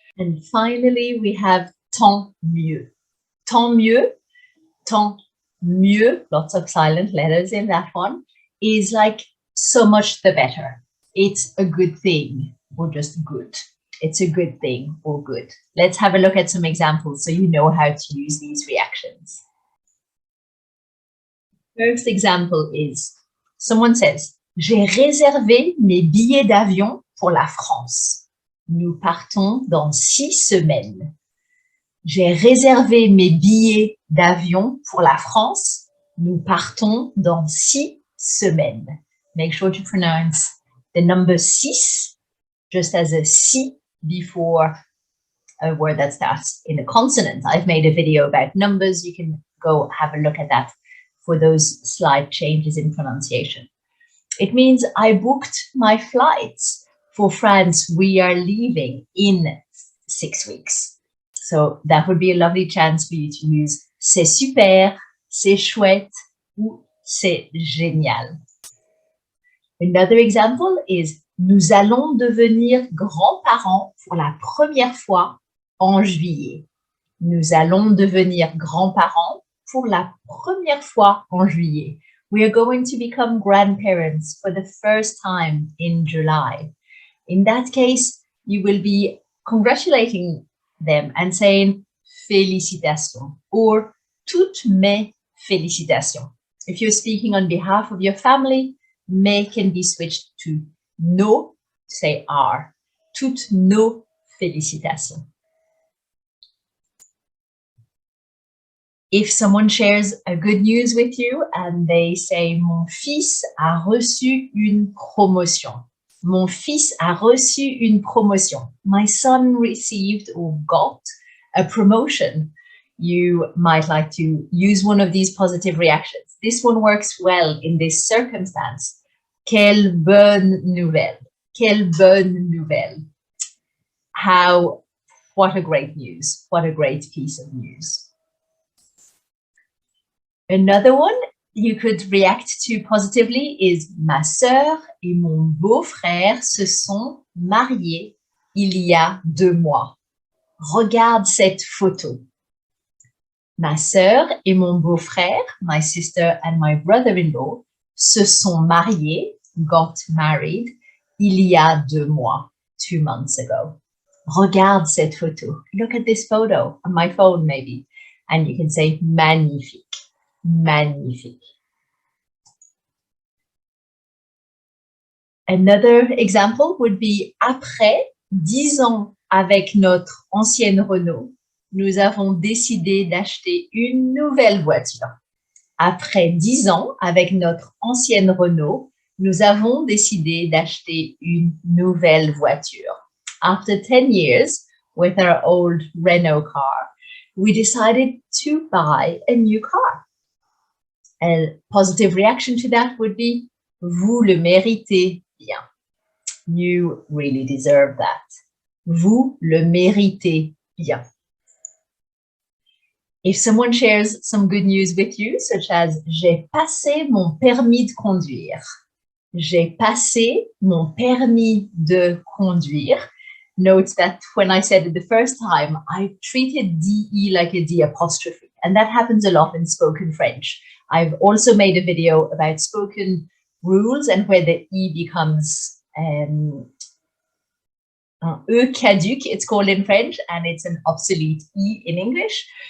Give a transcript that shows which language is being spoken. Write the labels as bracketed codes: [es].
[en] And finally, we have [fr] tant mieux. Tant mieux, [en] lots of silent letters in that one, is like so much the better. It's a good thing, or just good. It's a good thing or good. Let's have a look at some examples so you know how to use these reactions. First example is, someone says, [fr] j'ai réservé mes billets d'avion pour la France. Nous partons dans 6 semaines. J'ai réservé mes billets d'avion pour la France. Nous partons dans 6 semaines. [en] Make sure to pronounce the number 6 just as a C before a word that starts in a consonant. I've made a video about numbers. You can go have a look at that for those slight changes in pronunciation. It means I booked my flights for France. We are leaving in 6 weeks. So that would be a lovely chance for you to use [fr] c'est super, c'est chouette, ou c'est génial. [en] Another example is [fr] nous allons devenir grands-parents pour la première fois en juillet. Nous allons devenir grands-parents pour la première fois en juillet. [en] We are going to become grandparents for the first time in July. In that case, you will be congratulating them and saying [fr] félicitations [en] or [fr] toutes mes félicitations. [en] If you're speaking on behalf of your family, mes can be switched to nos, say our. [fr] Toutes nos félicitations. [en] If someone shares a good news with you and they say, [fr] mon fils a reçu une promotion. Mon fils a reçu une promotion. [en] My son received or got a promotion. You might like to use one of these positive reactions. This one works well in this circumstance. [fr] Quelle bonne nouvelle. Quelle bonne nouvelle. [en] What a great news. What a great piece of news. Another one you could react to positively is [fr] ma sœur et mon beau-frère se sont mariés il y a 2 mois. Regarde cette photo. Ma sœur et mon beau-frère, [en] my sister and my brother-in-law, [fr] se sont mariés, [en] got married, [fr] il y a 2 mois, [en] 2 months ago. [fr] Regarde cette photo. [en] Look at this photo on my phone maybe. And you can say magnifique. Magnifique. Another example would be [fr] après 10 ans avec notre ancienne Renault, nous avons décidé d'acheter une nouvelle voiture. Après 10 ans avec notre ancienne Renault, nous avons décidé d'acheter une nouvelle voiture. [en] After 10 years with our old Renault car, we decided to buy a new car. A positive reaction to that would be, [fr] vous le méritez bien. [en] You really deserve that. [fr] Vous le méritez bien. [en] If someone shares some good news with you, such as [fr] j'ai passé mon permis de conduire. J'ai passé mon permis de conduire. [en] Note that when I said it the first time, I treated DE like a D apostrophe, and that happens a lot in spoken French. I've also made a video about spoken rules and where the E becomes un E caduc, it's called in French, and it's an obsolete E in English.